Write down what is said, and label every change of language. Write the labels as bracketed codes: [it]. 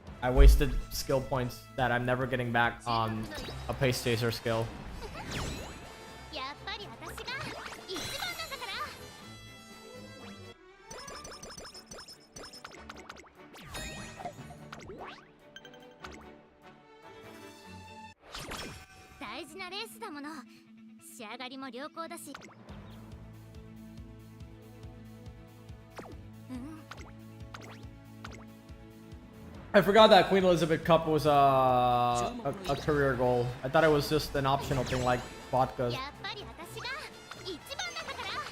[en] I wasted skill points that I'm never getting back on a pace chaser skill. [ja] やっぱり私が一番なんだから。大事なレースだもの。仕上がりも良好だし。 [en] I forgot that Queen Elizabeth Cup was a career goal. I thought it was just an optional thing like vodkas. [ja] やっぱり私が一番なんだから。